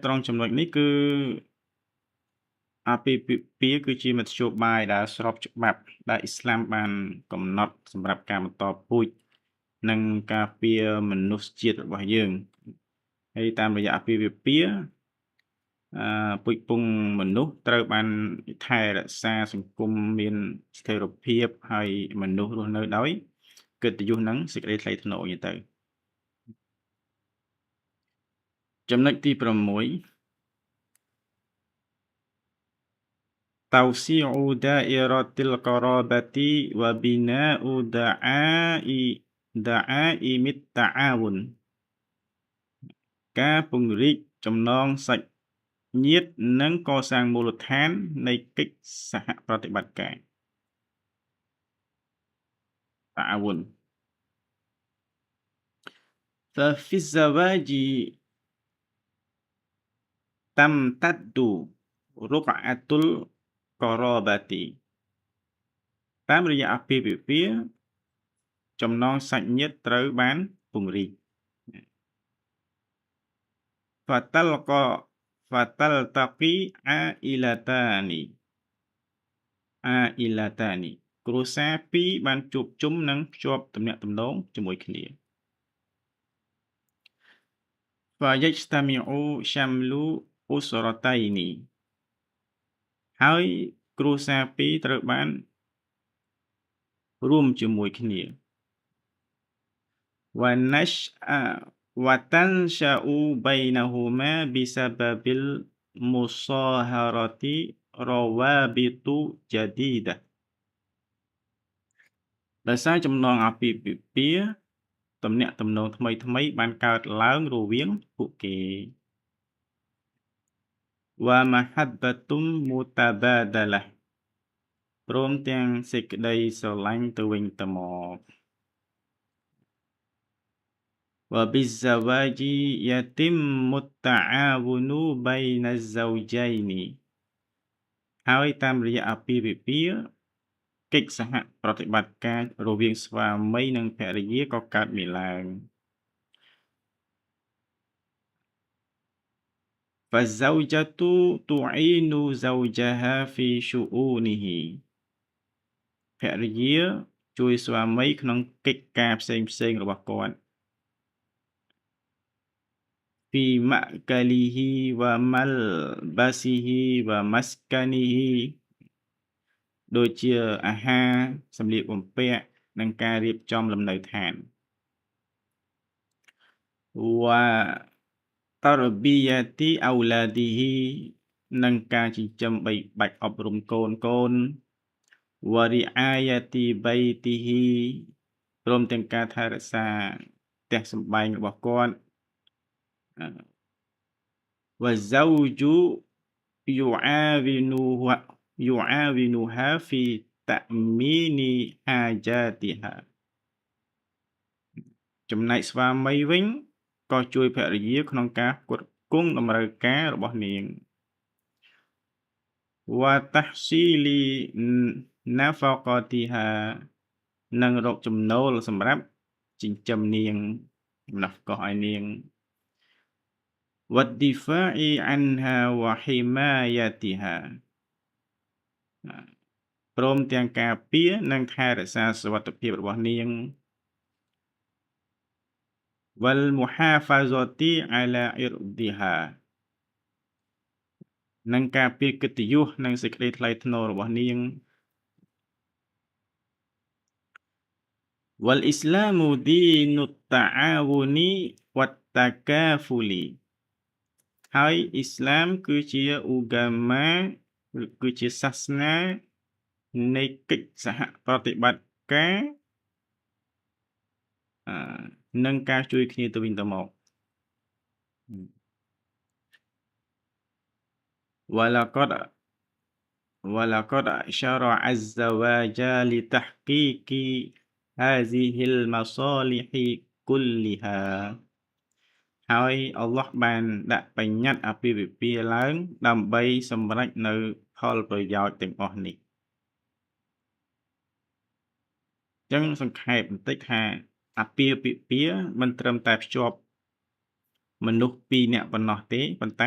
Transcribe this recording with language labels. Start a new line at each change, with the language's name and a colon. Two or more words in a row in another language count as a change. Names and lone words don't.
Khmer: ត្រង់ចំណុចនេះគឺអាពាហ៍ពិពាហ៍គឺជាមធ្យោបាយដែលស្របច្បាប់ដែលអ៊ីស្លាមបានកំណត់សម្រាប់ការបន្តពូជនិងការពារមនុស្សជាតិរបស់យើងហើយតាមរយៈអាពាហ៍ពិពាហ៍ពូជពង្សមនុស្សត្រូវបានថែរក្សាសង្គមមានស្ថិរភាពហើយមនុស្សរស់នៅដោយកិត្តិយសនិងសេចក្តីថ្លៃថ្នូរទៅ ចំណុចទី6
Arabic: توسيع دائرة القرابة وبناء دعائم التعاون
Khmer: ការពង្រីកចំណងសាច់ញាតិនិងកសាងមូលដ្ឋាននៃកិច្ចសហប្រតិបត្តិការ
Arabic: تعاون ففي الزواج تمتد رقعة القرابة
Khmer: តាមរយៈអាពាហ៍ពិពាហ៍ចំណងសាច់ញាតិត្រូវបានពង្រីក
Arabic: فتلتقي عائلتان
Khmer: គ្រួសារពីរបានជួបជុំនិងភ្ជាប់ទំនាក់ទំនងជាមួយគ្នា
Arabic: فيجتمع شمل أسرتين
Khmer: ហើយគ្រួសារពីរត្រូវបាន រួមជាមួយគ្នា
Arabic: وتنشأ بينهما بسبب المصاهرة روابط جديدة
Khmer: ដោយសារចំណងអាពាហ៍ពិពាហ៍ទំនាក់ទំនងថ្មីៗបានកើតឡើងរវាងពួកគេ
Arabic: ومحبة متبادلة
Khmer: ព្រមទាំងសេចក្តីស្រឡាញ់ទៅវិញទៅមក
Arabic: وبالزواج يتم التعاون بين الزوجين
Khmer: ហើយតាមរយៈអាពាហ៍ពិពាហ៍កិច្ចសហប្រតិបត្តិការរវាងស្វាមីនិងភរិយាក៏កើតមានឡើង
Arabic: فالزوجة تعين زوجها في شؤونه
Khmer: ភរិយាជួយស្វាមីក្នុងកិច្ចការផ្សេងៗរបស់គាត់
Arabic: في مأكله وملبسه ومسكنه
Khmer: ដូចជាអាហារសម្លៀកបំពាក់និងការរៀបចំលំនៅឋាន
Arabic: وتربية أولاده
Khmer: និងការចិញ្ចឹមបីបាច់អប់រំកូន
Arabic: ورعاية بيته
Khmer: ព្រមទាំងការថែរក្សាផ្ទះសម្បែងរបស់គាត់
Arabic: والزوج يعاونها في تأمين حاجاتها
Khmer: ចំណែកស្វាមីវិញក៏ជួយភរិយាក្នុងការផ្គត់ផ្គង់តម្រូវការរបស់នាង
Arabic: وتحصيل نفقتها
Khmer: និងរកចំណូលសម្រាប់ចិញ្ចឹមនាងនហ្វកោះឲ្យនាង
Arabic: والدفاع عنها وحمايتها
Khmer: ព្រមទាំងការពារនិងថែរក្សាសុវត្ថិភាពរបស់នាង
Arabic: والمحافظة على عرضها
Khmer: និងការពារកិត្តិយសនិងសេចក្តីថ្លៃថ្នូររបស់នាង
Arabic: والإسلام دين التعاون والتكافل
Khmer: ហើយអ៊ីស្លាមគឺជាឧបមាគឺជាសាសនានៃកិច្ចសហប្រតិបត្តិការ និងការជួយគ្នាទៅវិញទៅមក
Arabic: ولقد شرع الزواج لتحقيق هذه المصالح كلها
Khmer: ហើយអល់ឡោះបានដាក់បញ្ញត្តិអាពាហ៍ពិពាហ៍ឡើងដើម្បីសម្រេចនៅផលប្រយោជន៍ទាំងអស់នេះ ចឹងសង្ខេបបន្តិចថាអាពាហ៍ពិពាហ៍មិនត្រឹមតែភ្ជាប់មនុស្សពីរនាក់ប៉ុណ្ណោះទេប៉ុន្តែ